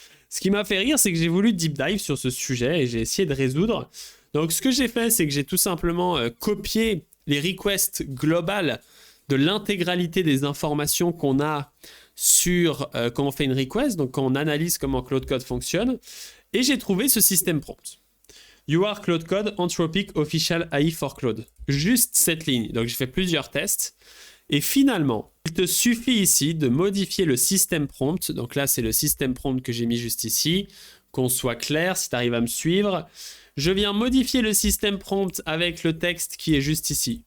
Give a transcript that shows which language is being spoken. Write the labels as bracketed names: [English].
[French] Ce qui m'a fait rire, c'est que j'ai voulu deep dive sur ce sujet et j'ai essayé de résoudre. Donc ce que j'ai fait, c'est que j'ai tout simplement copié les requests globales de l'intégralité des informations qu'on a sur quand on fait une request, donc quand on analyse comment Cloud Code fonctionne, et j'ai trouvé ce système prompt. [English] You are Cloud Code Anthropic Official AI for Cloud. [French] Juste cette ligne. Donc j'ai fait plusieurs tests. Et finalement, il te suffit ici de modifier le système prompt. Donc là, c'est le système prompt que j'ai mis juste ici. Qu'on soit clair, si tu arrives à me suivre. Je viens modifier le système prompt avec le texte qui est juste ici.